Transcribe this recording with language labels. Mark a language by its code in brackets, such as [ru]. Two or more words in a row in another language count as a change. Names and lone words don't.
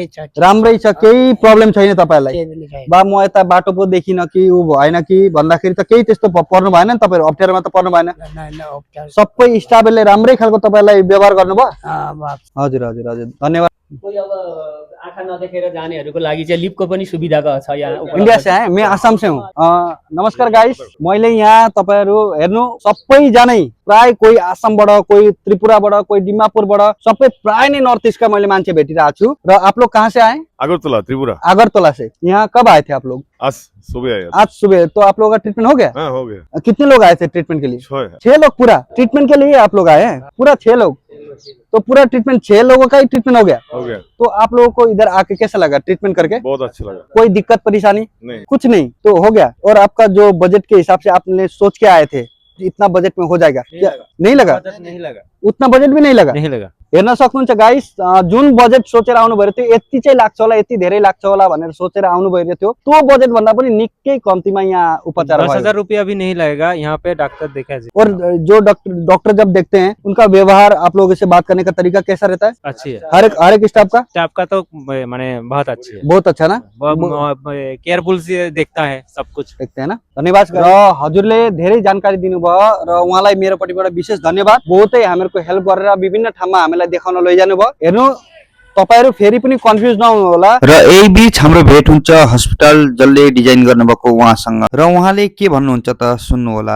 [ne] छ केही प्रब्लम छैन तपाईहरुलाई बा म यता बाटो पो देखिन कि उ भएन कि भन्दाखेरि त केही त्यस्तो पर्नु भएन नि तपाईहरु अप्ठ्यारोमा त पर्नु भएन सबै स्टाफले राम्रै खालको तपाईहरुलाई व्यवहार गर्नुभयो हजुर हजुर हजुर धन्यवाद कोही अब आँखा नदेखेर जानेहरूको लागि चाहिँ लिफ्टको पनि सुविधाको छ यहाँ [hi] इंडिया से है मैं आसाम से हूँ [ne] नमस्कार गाइस मैले यहाँ तपाईहरु हेर्नु सबैजनै प्राय कोही आसामबाट कोही त्रिपुराबाट कोही डिमापुरबाट सबै प्राय नै नॉर्थ ईस्ट का मैले मान्छे भेटिरहेको छु र [hi] आप लोग कहाँ से आए [ne] अगरतला त्रिपुरा [hi] अगरतला से यहाँ कब आए थे आप लोग आज सुबह आया आज सुबह तो आप लोगों का ट्रीटमेंट हो गया हाँ हो गया कितने लोग आए थे ट्रीटमेंट के लिए 6 लोग पूरा ट्रीटमेंट के लिए आप लोग आए हैं पूरा 6 लोग तो पूरा ट्रीटमेंट 6 लोगों का ही ट्रीटमेंट हो गया तो आप लोगों को इधर आके कैसा लगा ट्रीटमेंट करके बहुत अच्छा लगा कोई दिक्कत परेशानी नहीं कुछ नहीं तो हो गया और आपका जो बजट के हिसाब से आपने सोच के आए थे इतना बजट में हो जाएगा क्या नहीं लगा उतना बजट भी नहीं लगा हेर्न सक्नुहुन्छ गाइस जुन बजेट सोचेर आउनु भयो त्यो यति चाहिँ लाग्छ होला यति धेरै लाग्छ होला भनेर सोचेर आउनु भइरहेको थियो त्यो बजेट भन्दा पनि निकै कम्तीमा यहाँ उपचार भयो 10,000 रुपया भी नहीं लगेगा यहाँ पे डॉक्टर देखा जी और जो डॉक्टर जब देखते हैं उनका व्यवहार आप लोगों से बात करने का तरीका कैसा रहता है अच्छी है हर एक स्टाफ का तो माने बहुत अच्छी है बहुत अच्छा ना केयरफुल से देखता है सब कुछ देखते हैं ना [ne] धन्यवाद र हजुरले धेरै जानकारी दिनुभयो र उहाँलाई मेरोपट्टिबाट विशेष धन्यवाद बहुतै हामीहरुको हेल्प गरेर विभिन्न ठाउँमा हामीलाई देखाउन लैजानु भयो हेर्नु तपाईहरु फेरि पनि कन्फ्युज नहुनु होला र यही बीच हाम्रो भेट हुन्छ हस्पिटल जसले डिजाइन गर्नुभएको उहाँसँग र उहाँले के भन्नुहुन्छ त सुन्नु होला